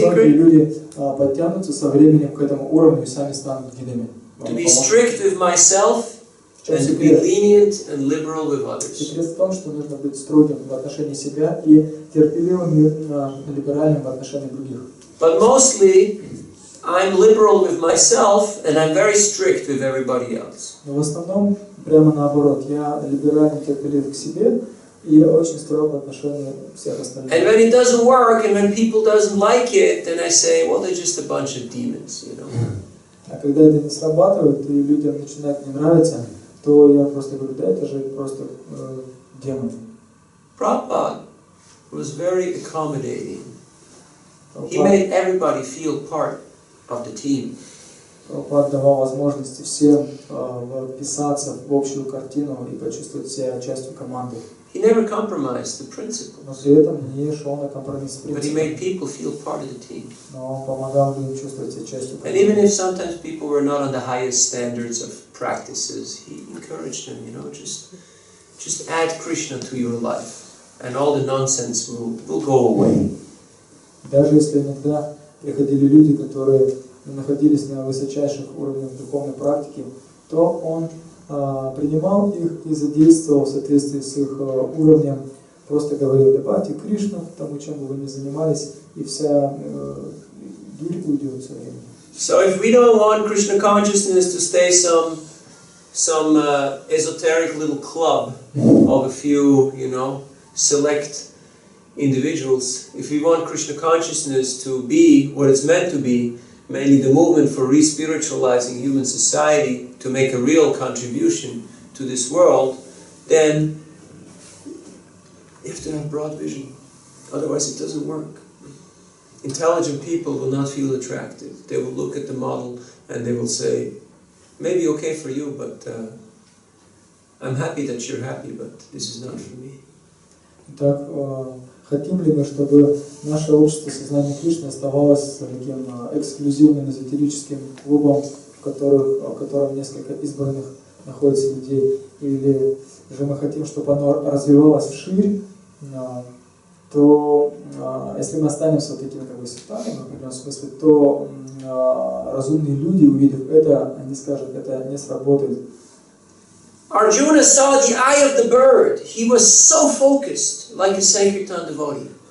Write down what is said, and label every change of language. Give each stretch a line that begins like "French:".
Russian: то многие
English: secret?
Russian: люди подтянутся со временем к этому уровню и сами станут гидами.
English: To be strict with myself and to be lenient and liberal with others.
Russian: Секрет в том, что нужно быть строгим в отношении себя и терпеливым и либеральным в отношении других.
English: But mostly, I'm liberal with myself and I'm very strict with everybody else.
Russian: Но в основном прямо наоборот, я либерально терпелив к себе и очень строг в отношении всех остальных.
English: And when it doesn't work and when people doesn't like it, then I say, well, they're just a bunch of demons, you know.
Russian: А когда это не срабатывает и людям начинает не нравиться, то я просто говорю, да, это же просто демон.
English: Prabhupada was very accommodating. He made everybody feel part of the team.
Russian: Прабхупада давал возможности всем вписаться в общую картину и почувствовать себя частью команды.
English: He never compromised the principle,
Russian: Но при этом не шел на компромисс с
English: but he
Russian: принципом.
English: made people feel part of the team.
Russian: Но он помогал людям чувствовать себя частью
English: And even
Russian: команды.
English: if sometimes people were not on the highest standards of practices, he encouraged them, you know, just add Krishna to your life, and all the nonsense will go away.
Russian: Даже если иногда приходили люди, которые находились на высочайших уровнях духовной практики, то он принимал их и задействовал в соответствии с их уровнем, просто говорил, добавьте Кришну к тому, чем бы вы ни занимались, и вся дурь уйдет со временем.
English: So if we don't want Krishna consciousness to stay some esoteric little club of a few, you know, select individuals, if we want Krishna consciousness to be what it's meant to be, mainly the movement for re-spiritualizing human society to make a real contribution to this world, then you have to have broad vision. Otherwise it doesn't work. Intelligent people will not feel attractive. They will look at the model and they will say, maybe okay for you, but I'm happy that you're happy, but this is not for me.
Russian: Итак, хотим ли мы, чтобы наше общество сознания Кришны оставалось таким эксклюзивным эзотерическим клубом, в котором несколько избранных находится людей, или же мы хотим, чтобы оно развивалось вширь, то если мы останемся вот такими как бы сектантами, в определенном смысле, то разумные люди, увидев это, они скажут, это не сработает.
English: Arjuna saw the eye of the bird. He was so focused, like a Sankirtan devotee.